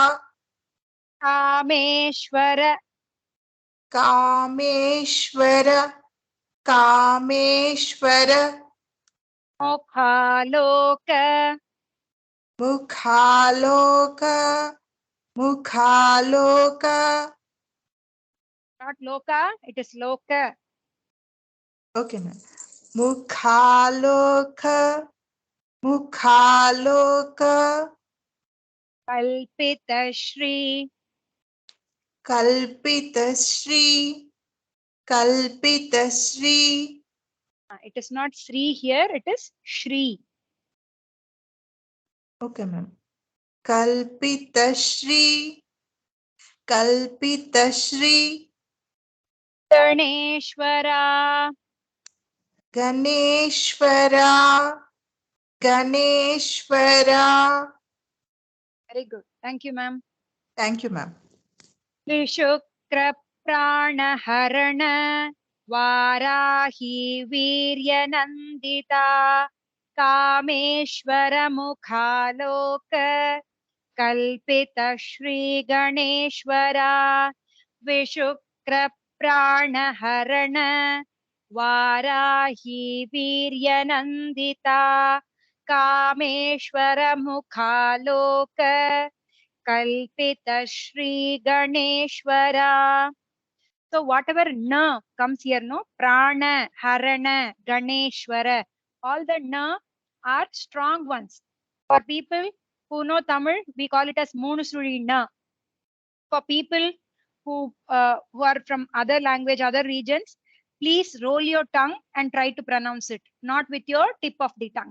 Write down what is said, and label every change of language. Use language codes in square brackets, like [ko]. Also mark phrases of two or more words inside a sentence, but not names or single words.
[sa] Kameshwara. कामेश्वर। कामेश्वर. Mukhaloka. मुखालोक। मुखालोक. [en] Not loka, it is loka. Okay, ma'am. Mukhaloka. [sa] Mukhaloka. Kalpitashri. कल्पितश्री। कल्पितश्री. It is not Sri here, it is Shri. Okay, ma'am. Kalpitashri. Kalpitashri. Ganeshwara. गणेश्वर। गणेश्वर. [en] Very good. Thank you, ma'am. Thank you, ma'am. [sa] विशुक्र प्राणहरण वाराही वीर्यनन्दिता कामेश्वर मुखालोक कल्पित श्री गणेश्वर विशुक्र प्राणहरण वाराही वीर्यनन्दिता कामेश्वर मुखालोक कल्पित श्री गणेश्वर. [en] So whatever na comes here, no, prana, harana, Ganeshwara, all the na are strong ones. For people who know Tamil, we call it as Munusuri na. For people who are from other language, other regions, please roll your tongue and try to pronounce it, not with your tip of the tongue.